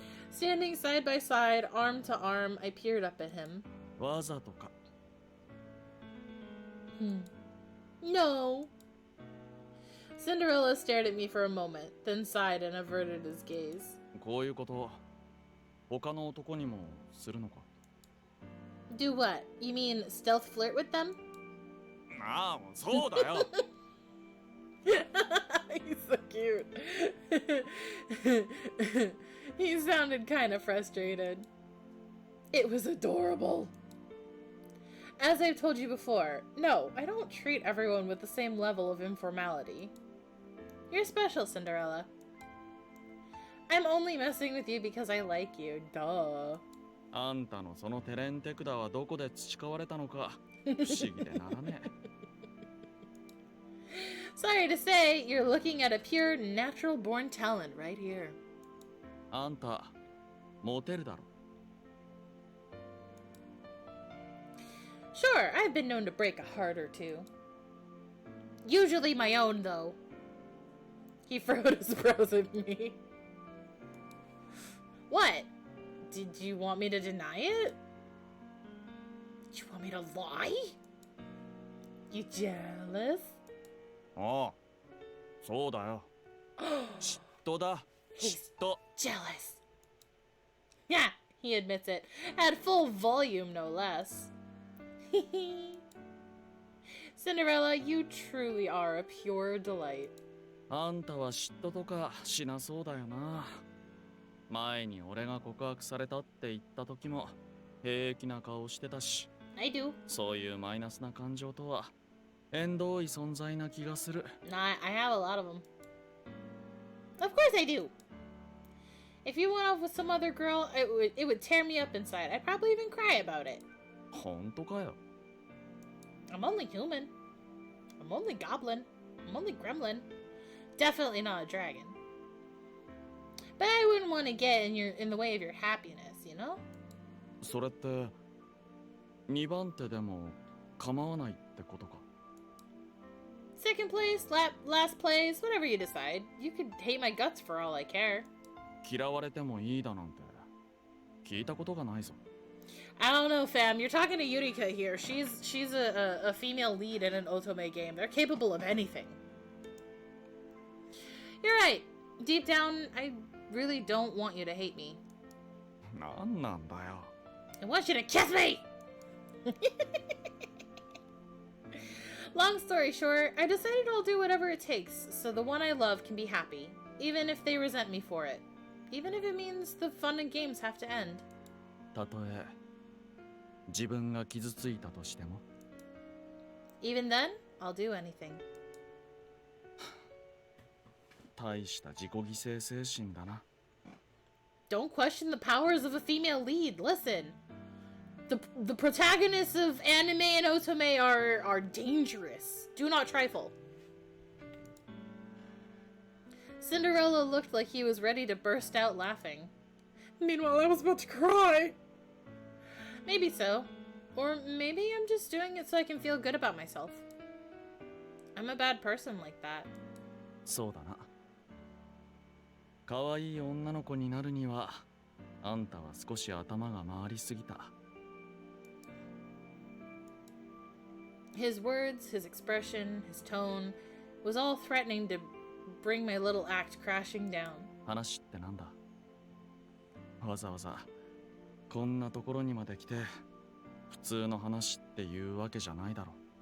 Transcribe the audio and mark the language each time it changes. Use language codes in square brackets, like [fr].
[en] Standing side by side, arm to arm, I peered up at him. [ja] わざとか [en] No. Cinderella stared at me for a moment, then sighed and averted his gaze. [ja] こういうこと他の男にもするのか [en] Do what? You mean stealth flirt with them? [ja] ああそうだよ [en] He's so cute. He sounded kind of frustrated. It was adorable. As I've told you before, no, I don't treat everyone with the same level of informality. You're special, Cinderella. I'm only messing with you because I like you. Duh. [ja] あんたのそのテレンテクダはどこで培われたのか不思議でならねえ [en] Sorry to say, you're looking at a pure natural-born talent right here. [ja] あんたモテるだろ [en] Sure, I've been known to break a heart or two. Usually my own, though. He furrowed his brows at me. What? Did you want me to deny it? Did you want me to lie? You jealous? [ja] ああそうだよ嫉妬だ [en] He's [ja] 嫉妬 [en] jealous. Yeah, he admits it. At full volume, no less. Cinderella, you truly are a pure delight. [ja] あんたは嫉妬とかしなそうだよな前に俺が告白されたって言った時も平気な顔してたし [en] I do. [ja] そういうマイナスな感情とは縁遠い存在な気がする [en] Nah, I have a lot of them. Of course I do. If you went off with some other girl, it would tear me up inside. I'd probably even cry about it. [ja] 本当かよ [en] I'm only human. I'm only goblin. I'm only gremlin. Definitely not a dragon. But I wouldn't want to get in the way of your happiness, you know? [ja] それって2番手でも構わないってことか [en] Second place, last place, whatever you decide. You could hate my guts for all I care. [ja] 嫌われてもいいだなんて聞いたことがないぞ [en] I don't know, fam. You're talking to Yurika here. She's a female lead in an otome game. They're capable of anything. You're right. Deep down, I really don't want you to hate me. [ja] なんなんだよ [en] I want you to kiss me! Long story short, I decided I'll do whatever it takes so the one I love can be happy, even if they resent me for it. Even if it means the fun and games have to end. [ja] たとえ自分が傷ついたとしても [en] Even then, I'll do anything. [ja] 大した自己犠牲精神だな [en] Don't question the powers of a female lead. Listen, the protagonists of anime and otome are dangerous. Do not trifle. Cinderella looked like he was ready to burst out laughing. Meanwhile, I was about to cry. Maybe so. Or maybe I'm just doing it so I can feel good about myself. I'm a bad person like that. [ja] そうだな可愛い女の子になるにはあんたは少し頭が回りすぎた [en] His words, his expression, his tone was all threatening to bring my little act crashing down. [ja] 話ってなんだわざわざこんなところにまで来て普通の話っていうわけじゃないだろ